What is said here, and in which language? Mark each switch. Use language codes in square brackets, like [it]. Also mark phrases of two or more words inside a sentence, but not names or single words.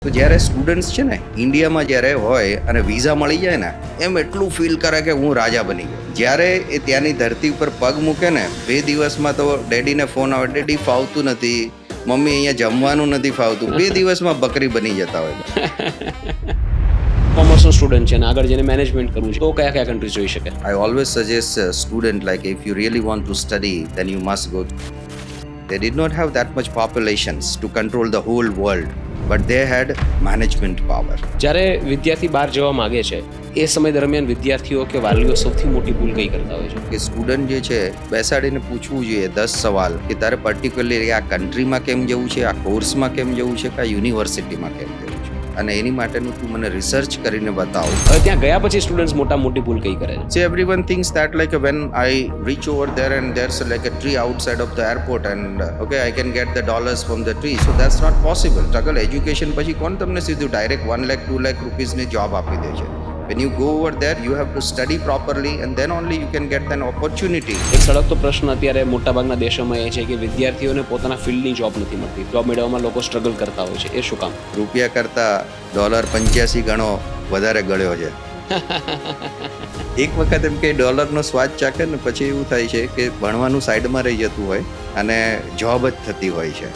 [gu] તો જ્યારે સ્ટુડન્ટ્સ છે ને ઇન્ડિયામાં જ્યારે હોય અને વિઝા મળી જાય ને એમ એટલું ફીલ કરે કે હું રાજા બની ગયો. જ્યારે એ ત્યાંની ધરતી ઉપર પગ મૂકે ને 2 દિવસમાં તો ડેડીને ફોન આવે, ડેડી ફાવતું નથી, મમ્મી અહીંયા જમવાનું નથી ફાવતું. 2 દિવસમાં બકરી બની જતા હોય. કોમર્સનો સ્ટુડન્ટ છે અને આગળ જઈને મેનેજમેન્ટ કરવું છે તો કયા કયા કન્ટ્રીઝ જોઈ શકે? [en] I always suggest a student, like, if you really want to study, then you must go. They did not have that much populations to control the whole world, but they had management power. [gu] જ્યારે વિદ્યાર્થી બહાર જવા માંગે છે એ સમય દરમિયાન વિદ્યાર્થીઓ કે વાલીઓ સૌથી મોટી ભૂલ કઈ કરતા હોય છે? કે સ્ટુડન્ટ જે છે બેસાડીને પૂછવું જોઈએ 10 સવાલ કે તારે પર્ટિક્યુલરલી આ કન્ટ્રીમાં કેમ જવું છે, આ કોર્સમાં કેમ જવું છે, કે આ યુનિવર્સિટીમાં કેમ જવું છે, અને એની માટેનું તું મને રિસર્ચ કરીને બતાવ. હવે ત્યાં ગયા પછી સ્ટુડન્ટ્સ મોટી ભૂલ કઈ કરે છે? [en] So everyone thinks that, like, when I reach over there and there's like a tree outside of the airport and okay, I can get the dollars from the tree. So that's not possible. Struggle education [gu] પછી કોણ તમને સીધું ડાયરેક્ટ 1 લાખ 2 લાખ રૂપીસની જોબ આપી દે છે? [en] When you go over there, you have to study properly and then only you can get an opportunity. [gu] એક સળગતો પ્રશ્ન અત્યારે મોટાભાગના દેશોમાં એ છે કે વિદ્યાર્થીઓને પોતાના ફિલ્ડની જોબ નથી મળતી. જોબ મેળવવામાં લોકો સ્ટ્રગલ કરતા હોય છે. એ શું કામ? રૂપિયા કરતા $85 ગણો વધારે ગળ્યો છે. એક વખત એમ કે ડોલરનો સ્વાદ ચાખે ને પછી એવું થાય છે કે ભણવાનું સાઈડમાં રહી જતું હોય અને જોબ જ થતી હોય છે.